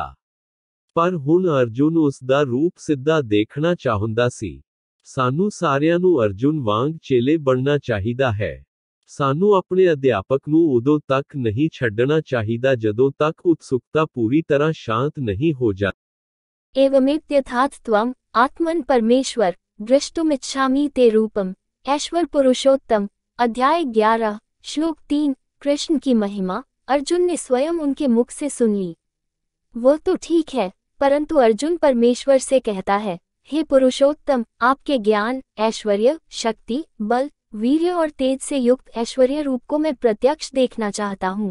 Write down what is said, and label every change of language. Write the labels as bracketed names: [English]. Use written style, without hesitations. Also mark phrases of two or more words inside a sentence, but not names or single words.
[Punjabi] ਪਰ ਹੁਣ ਅਰਜੁਨ ਉਸ ਦਾ ਰੂਪ ਸਿੱਧਾ ਦੇਖਣਾ ਚਾਹੁੰਦਾ ਸੀ। ਸਾਨੂੰ ਸਾਰਿਆਂ ਨੂੰ ਅਰਜੁਨ ਵਾਂਗ ਚੇਲੇ ਬਣਨਾ ਚਾਹੀਦਾ ਹੈ। ਸਾਨੂੰ ਆਪਣੇ ਅਧਿਆਪਕ ਨੂੰ ਉਦੋਂ ਤੱਕ ਨਹੀਂ ਛੱਡਣਾ ਚਾਹੀਦਾ ਜਦੋਂ ਤੱਕ ਉਤਸੁਕਤਾ ਪੂਰੀ ਤਰ੍ਹਾਂ ਸ਼ਾਂਤ ਨਹੀਂ ਹੋ ਜਾਂਦੀ। [Sanskrit] एवमेत्यथार्थत्वम् आत्मन परमेश्वर द्रष्टुमिच्छामि ते रूपम ऐश्वर पुरुषोत्तम। [Hindi] अध्याय 11 श्लोक 3 कृष्ण की महिमा अर्जुन ने स्वयं उनके मुख से सुन ली। वो तो ठीक है, परंतु अर्जुन परमेश्वर से कहता है, हे पुरुषोत्तम, आपके ज्ञान, ऐश्वर्य, शक्ति, बल, वीर्य और तेज से युक्त ऐश्वर्य रूप को मैं प्रत्यक्ष देखना चाहता हूँ।